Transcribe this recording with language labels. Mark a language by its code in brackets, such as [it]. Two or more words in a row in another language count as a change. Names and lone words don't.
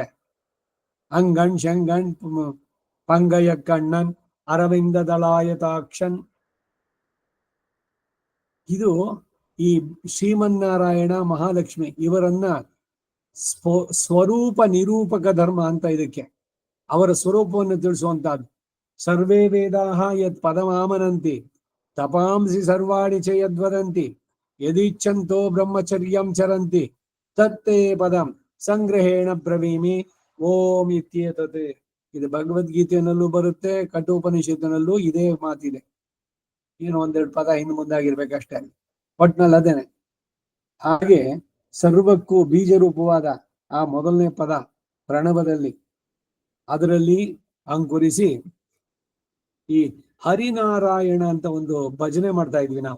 [ta] அங்கண் சங்கண் பங்கய கண்ணன் [sa] ಅರವಿಂದ ದಳಾಯತಾಕ್ಷನ್. [kn] ಇದು ಈ ಶ್ರೀಮನ್ನಾರಾಯಣ ಮಹಾಲಕ್ಷ್ಮಿ ಇವರನ್ನ ಸ್ವರೂಪ ನಿರೂಪಕ ಧರ್ಮ ಅಂತ ಇದಕ್ಕೆ. ಅವರ ಸ್ವರೂಪವನ್ನು ತಿಳಿಸುವಂತಹದ್ದು. [sa] ಸರ್ವೇ ವೇದಾಹ ಯತ್ ಪದಮಾಮನಂತಿ ತಪಾಂಸಿ ಸರ್ವಾಣಿ ಚ ಯದ್ವದಂತಿ ಯದಿಚ್ಛಂತೋ ಬ್ರಹ್ಮಚರ್ಯಂ ಚರಂತಿ ತತ್ತೇ ಪದಂ ಸಂಗ್ರಹೇಣ ಬ್ರವೀಮಿ ಓಂ ಇತ್ಯೇತತ್. [kn] ಇದು ಭಗವದ್ಗೀತೆಯಲ್ಲೂ ಬರುತ್ತೆ, ಕಠೋಪನಿಷತ್ತಿನಲ್ಲೂ ಇದೇ ಮಾತಿದೆ. ಏನು ಒಂದೆರಡು ಪದ ಹಿಂದೆ ಮುಂದಾಗಿರ್ಬೇಕಷ್ಟೇ, ಒಟ್ನಲ್ಲಿ ಅದೇನೆ. ಹಾಗೆ ಸರ್ವಕ್ಕೂ ಬೀಜರೂಪವಾದ ಆ ಮೊದಲನೇ ಪದ ಪ್ರಣವದಲ್ಲಿ ಅದರಲ್ಲಿ ಅಂಕುರಿಸಿ ಈ ಹರಿನಾರಾಯಣ ಅಂತ ಒಂದು ಭಜನೆ ಮಾಡ್ತಾ ಇದ್ವಿ ನಾವು.